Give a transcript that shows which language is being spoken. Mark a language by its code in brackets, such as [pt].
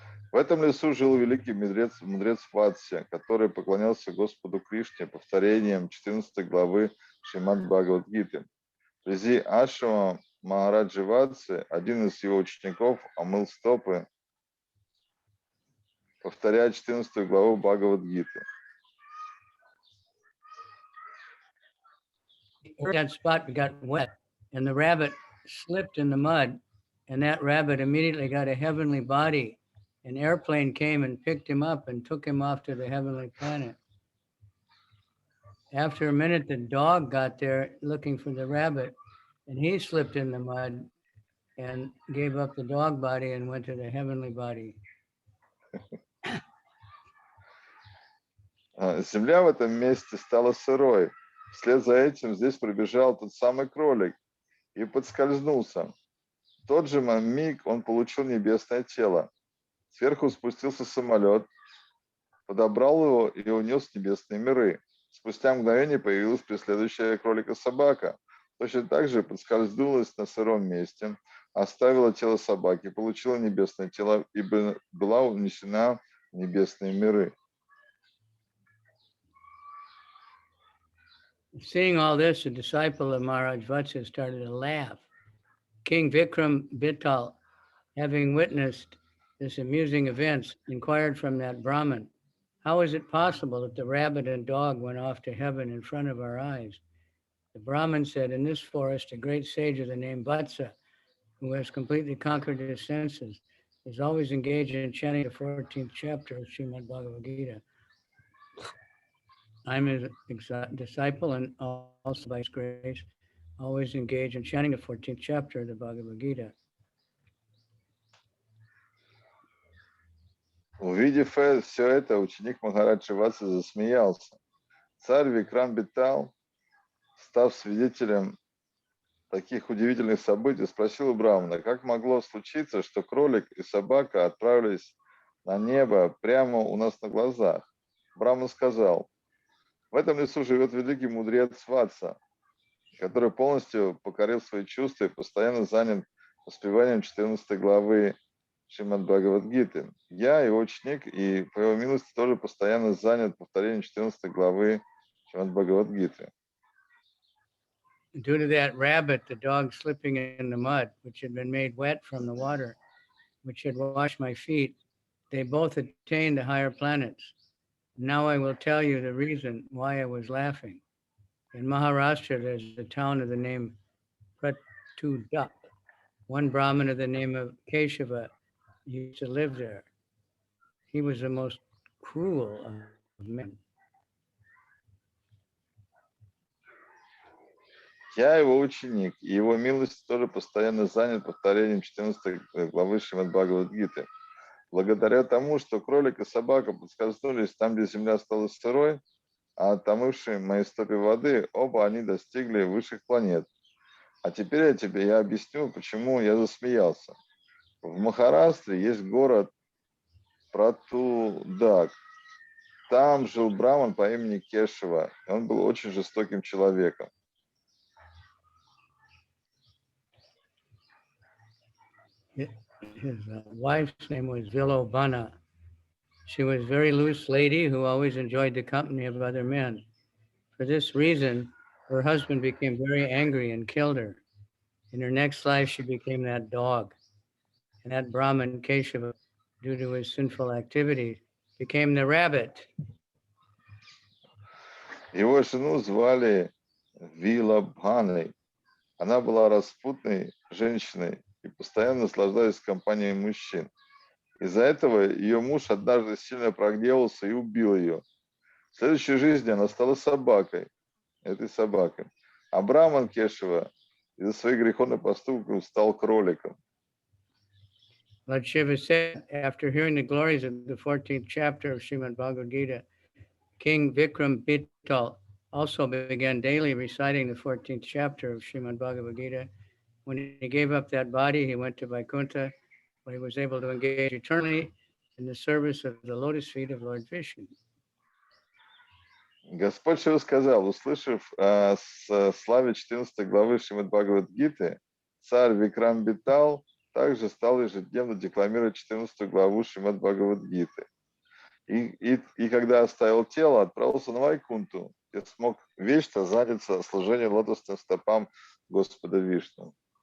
[ru] В этом лесу жил великий мудрец Ватся, который поклонялся Господу Кришне повторением 14 главы Шримад Бхагавад-гиты. Вблизи ашрама Махараджи Ватсы один из его учеников омыл стопы, повторяя 14 главу Бхагавад-гиты. [en] That spot got wet, and the rabbit slipped in the mud, and that rabbit immediately got a heavenly body. An airplane came and picked him up and took him off to the heavenly planet. After a minute, the dog got there looking for the rabbit, and he slipped in the mud and gave up the dog body and went to the heavenly body. [ru] Земля в этом месте стала сырой. Вслед за этим здесь пробежал тот самый кролик и подскользнулся. В тот же миг он получил небесное тело. Сверху спустился самолет, подобрал его и унес в небесные миры. Спустя мгновение появилась преследующая кролика собака. Точно так же подскользнулась на сыром месте, оставила тело собаки, получила небесное тело и была унесена в небесные миры. [en] Seeing all this, a disciple of Maharaj Vatsa started to laugh. King Vikram Bittal, having witnessed this amusing event, inquired from that Brahmin, "How is it possible that the rabbit and dog went off to heaven in front of our eyes?" The Brahmin said, "In this forest, a great sage of the name Vatsa, who has completely conquered his senses, is always engaged in chanting the 14th chapter of Srimad Bhagavad-Gita. I'm his disciple and also by his grace, always engaged in chanting the 14th chapter of the Bhagavad-Gita." [ru] Увидев все это, ученик Махараджи Ватсы засмеялся. Царь Викрам Битал, став свидетелем таких удивительных событий, спросил у Брамана, как могло случиться, что кролик и собака отправились на небо прямо у нас на глазах. Брахман сказал: в этом лесу живет великий мудрец Ватса, который полностью покорил свои чувства и постоянно занят воспеванием 14 главы Шримад Бхагавад-гиты. Я, его ученик, и по его милости тоже постоянно занят повторением 14 главы Шримад Бхагавад-гиты. [en] Due to that rabbit, the dog slipping in the mud, which had been made wet from the water, which had washed my feet, they both attained the higher planets. Now I will tell you the reason why I was laughing. In Maharashtra, there's a town of the name Pratudak. One Brahmin of the name of Keshava used to live there. He was the most cruel of men. [ru] Я его ученик, и его милость тоже постоянно занят повторением 14 главы Шримад Бхагавад-гиты. Благодаря тому, что кролик и собака подскользнулись там, где земля стала сырой, а отомывшие мои стопи воды, оба они достигли высших планет. А теперь я объясню, почему я засмеялся. В Махараштре есть город Пратудак. Там жил браман по имени Кешава. Он был очень жестоким человеком. [en] His wife's name was Vilobana. She was a very loose lady who always enjoyed the company of other men. For this reason, her husband became very angry and killed her. In her next life, she became that dog. And that Brahman Keshava, due to his sinful activity, became the rabbit. [ru] Его жену звали Вилабханой. Она была распутной женщиной и постоянно наслаждалась компанией мужчин. Из-за этого ее муж однажды сильно прогневался и убил ее. В следующей жизни она стала собакой, этой собакой. А Браман Кешава из-за своих греховных поступков стал кроликом. [en] Lord Shiva said, after hearing the glories of the 14th chapter of Srimad Bhagavad-gita, King Vikram Bittal also began daily reciting the 14th chapter of Srimad Bhagavad-gita. When he gave up that body, he went to Vaikuntha, where he was able to engage eternally in the service of the lotus feet of Lord Vishnu. [ru] Господь Шива сказал, услышав о славе 14 главы Шримад Бхагавад-гиты, царь Викрам Битал также стал ежедневно декламировать 14 главу Шримад Бхагавад-гиты. И когда оставил тело, отправился на Вайкунту, где смог вечно заняться служением лотосным стопам Господа Вишну.